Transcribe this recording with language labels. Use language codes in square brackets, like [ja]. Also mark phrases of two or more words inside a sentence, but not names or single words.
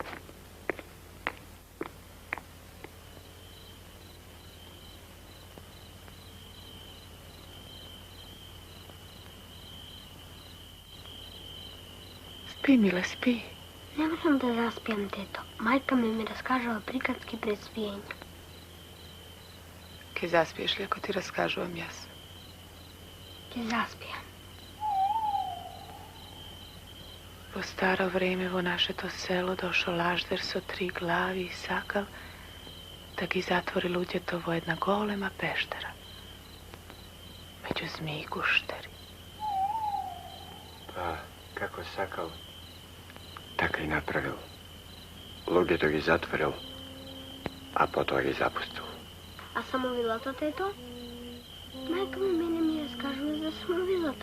[mk] Спи, миле, спи. Не можам да заспиам, тето. [bg] Майка ми разкажала приказки [mk] пред спиење. Ке заспиеш ли ако ти разкажувам јас? Ке заспиам. Во старо време во нашето село дошол лаждер со 3 глави и сакал да ги затвори луѓето во една голема пештера. Меѓу змии и гуштери. Па, како сакал, така и направил. Луѓето ги затворил, а потоа ги запустил. А самовилата, тето? Майка ми мене ми разкажува за самовилата.